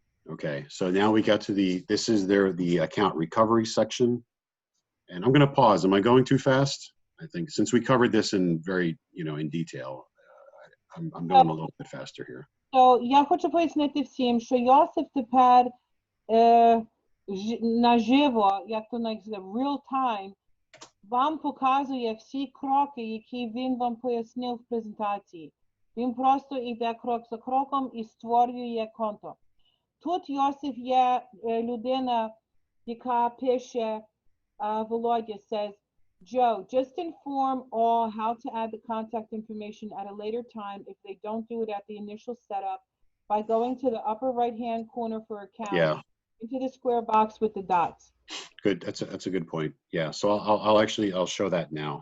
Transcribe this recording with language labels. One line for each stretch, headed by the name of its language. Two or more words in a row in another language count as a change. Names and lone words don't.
English: Okay, so now we got to this is the account recovery section. And I'm going to pause. Am I going too fast? I think since we covered this in very, in detail, I'm going a little bit faster here. So,
Ukrainian: я хочу пояснити всім, що Йосиф тепер наживо, як то називається,
English: real time,
Ukrainian: вам показує всі кроки, які він вам пояснив в презентації. Він просто йде крок за кроком і створює конто. Тут Йосиф є людина, яка пише,
English: Volodya says, Joe, just inform all how to add the contact information at a later time if they don't do it at the initial setup by going to the upper right-hand corner for account into the square box with the dots. Good. That's a good point. Yeah. So I'll show that now.